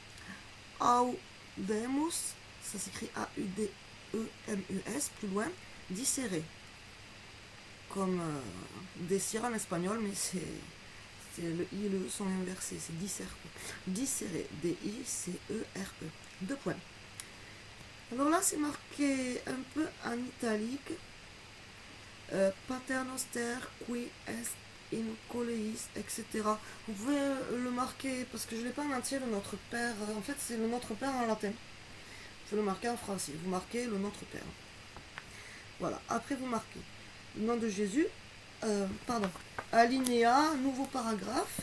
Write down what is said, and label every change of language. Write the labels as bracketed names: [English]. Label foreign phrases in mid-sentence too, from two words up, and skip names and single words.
[French] Audemus, ça s'écrit A-U-D-E-M-U-S, plus loin, Dicere. Comme désir en espagnol, mais c'est le I et le E sont inversés, c'est dicere. Dicere, D-I-C-E-R-E. 2 points. Alors là, c'est marqué un peu en italique. [Latin] Paternoster, qui est in coleis, [French] etc. Vous pouvez le marquer, parce que je ne l'ai pas en entier, le Notre Père. En fait, c'est le Notre Père en latin. Vous le marquez en français. Vous marquez le Notre Père. Voilà. Après, vous marquez le nom de Jésus. Alinéa, nouveau paragraphe.